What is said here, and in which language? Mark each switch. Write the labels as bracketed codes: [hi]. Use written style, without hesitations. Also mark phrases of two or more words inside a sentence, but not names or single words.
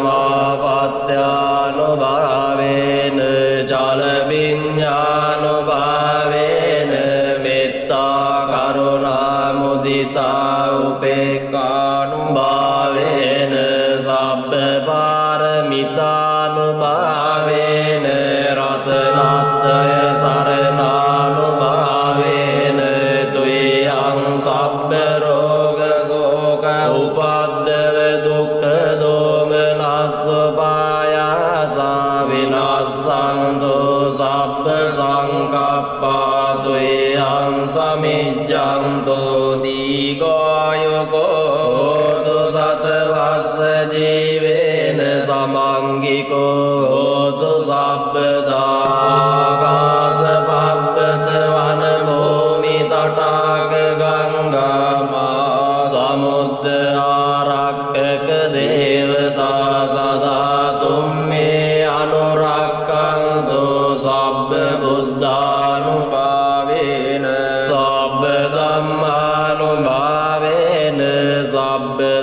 [pi] සමාපත්ත්‍යානුභාවේන චල විඤ්ඤානුභාවේන මෙත්තා කරුණා මුදිතා උපේක්ඛානුභාවේන සබ්බ පාරමිතානුභාවේන රතනත්තය සරණානුභාවේන තුයං සබ්බ රෝග ශෝක උපද්දව දුක්ඛ දෝමනස්ස පායාසා විනාසන්තෝ සබ්බ සංකප්පා තුයං සමිජ්ජන්තෝ දීඝායුකෝ හෝතු සතවස්ස ජීවේන සමංගිකෝ හෝතු සබ්බදාකාස පබ්බත වන භූමි තටාක ගංගා සමුද්ද ආරක්කක දේවතා සදා තුම්මේ අනුරක්ඛන්තෝ සබ්බ බුද්ධානුභාවේන සබ්බ ධම්මානුභාවේන සබ්බ